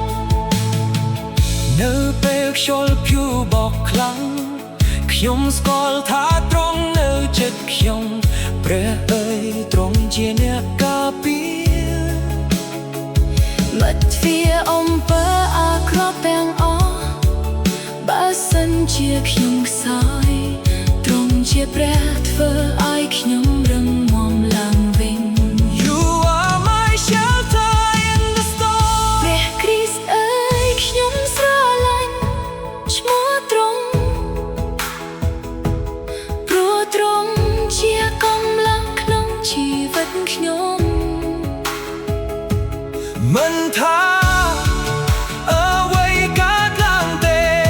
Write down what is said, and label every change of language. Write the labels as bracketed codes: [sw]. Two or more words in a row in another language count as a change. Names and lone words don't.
[km] នៅពេលខ្យល់ព្យុះបោកខ្លាំងខ្ញុំស្គាល់ថាទ្រង់នៅជិតខ្ញុំព្រះអើយទ្រង់ជាអ្នកការពារ បិទទ្វារអំពើអាក្រក់ទាំងអស់បើសិនជាខ្ញុំខ្សោយទ្រង់ជាព្រះធ្វើឲ្យខ្ញុំរឹងមាំឡើងវិញ [en] You are my shelter in the storm [km] ព្រះគ្រីស្ទអើយខ្ញុំស្រឡាញ់ឈ្មោះទ្រង់ព្រោះទ្រង់ជាកម្លាំងក្នុងជីវិតខ្ញុំ មិនថាអ្វីកើតឡើងទេ